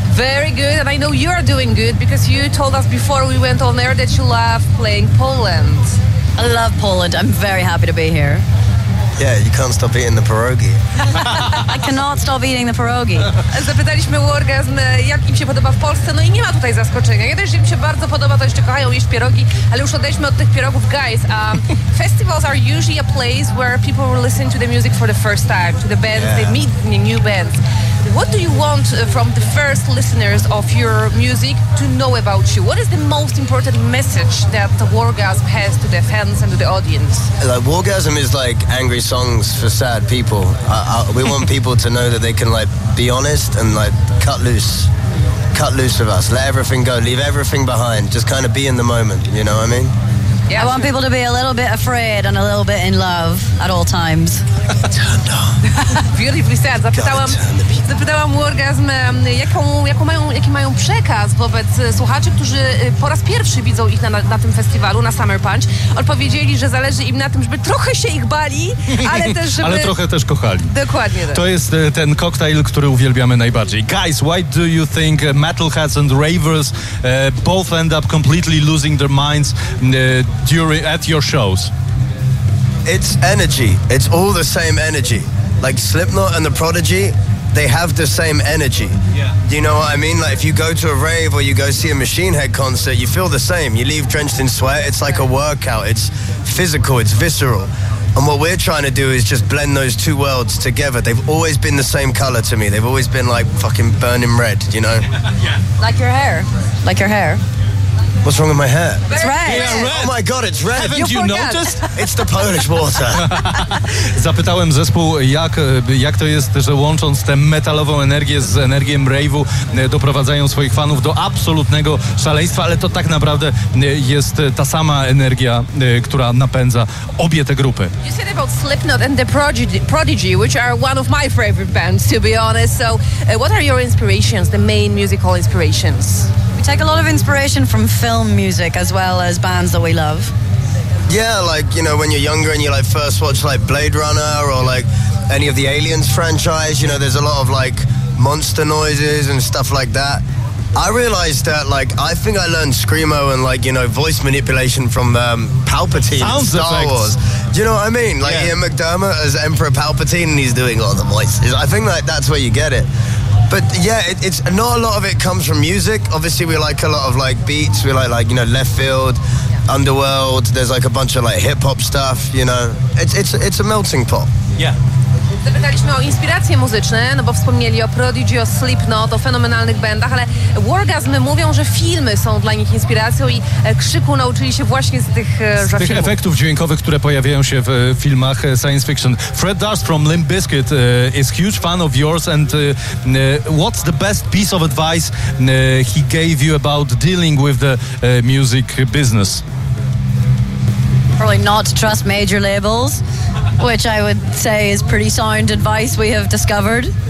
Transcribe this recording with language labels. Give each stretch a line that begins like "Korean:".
English: Very good, and I know you're doing good because you told us before we went on air that you love playing Poland. I love Poland. I'm very happy to be here. Yeah, you can't stop eating the pierogi. I cannot stop eating the pierogi.
Polish: Zapytaliśmy o orgazm, jak im się podoba w Polsce, no i nie ma tutaj zaskoczenia. Jeżeli im się bardzo podoba, to jeszcze kochają jeść pierogi, ale już odejdźmy od tych pierogów.
English: Guys, festivals are usually a place where people listen to the music for the first time, to the bands, yeah. They meet new bands. What do you want from the first listeners of your music to know about you? What is the most important message that the Wargasm has to the fans and to the audience? Like, Wargasm is like angry songs for sad people. We want people to know that they can like be honest and like cut loose with us. Let everything go, leave everything behind. Just kind of be in the moment, you know what I mean? Yeah, I want people to be a little bit afraid and a little bit in love at all times. Turned on. Beautifully said.
Polish: Zapytałam Wargasm, jaki mają przekaz wobec słuchaczy, którzy po raz pierwszy widzą ich na tym festiwalu, na Summer Punch. Odpowiedzieli, że zależy im na tym, żeby trochę się ich bali, ale też żeby... ale trochę też kochali. Dokładnie tak. To jest ten koktajl, który uwielbiamy najbardziej.
English: Guys, why do you think metalheads and ravers both end up completely losing their minds at your shows? It's energy. It's all the same energy. Like Slipknot and the Prodigy, they have the same energy. Yeah. You know what I mean? Like if you go to a rave or you go see a Machine Head concert, you feel the same. You leave drenched in sweat. It's like a workout. It's physical. It's visceral. And what we're trying to do is just blend those two worlds together. They've always been the same color to me. They've always been like fucking burning red, you know? Yeah. Like your hair. Like your hair. What's wrong with my hair? It's red. Yeah, red. Oh my god, it's red. Haven't you noticed? It's the Polish water.
Polish: Zapytałem zespół, jak to jest, że łącząc tę metalową energię z energią rave'u doprowadzają swoich fanów do absolutnego szaleństwa, ale to tak naprawdę jest ta sama energia, która napędza obie te grupy.
English: You said about Slipknot and the Prodigy, which are one of my favorite bands, to be honest. So, what are your inspirations, the main musical inspirations? We take a lot of inspiration from film music as well as bands that we love. Yeah, like, you know, when you're younger and you like first watch like Blade Runner or like any of the Aliens franchise, you know, there's a lot of like monster noises and stuff like that. I realized that, like, I think I learned Screamo and, like, you know, voice manipulation from Palpatine in Star effects. Wars. Do you know what I mean? Like, yeah. Ian McDermott as Emperor Palpatine and he's doing all the voices. I think, like, that's where you get it. But yeah, it's not a lot of it comes from music. Obviously, we like a lot of like beats. We like you know, Left Field, yeah. Underworld. There's like a bunch of like hip hop stuff. You know, it's a melting pot. Yeah.
Polish: Zapytaliśmy o inspiracje muzyczne, no bo wspomnieli o Prodigy, o Slipknot, o fenomenalnych bandach, ale Wargasm mówią, że filmy są dla nich inspiracją i krzyku nauczyli się właśnie z tych efektów dźwiękowych, które pojawiają się w filmach science fiction.
English: Fred Durst from Limp Bizkit is huge fan of yours and what's the best piece of advice he gave you about dealing with the music business? Probably not to trust major labels, which I would say is pretty sound advice we have discovered.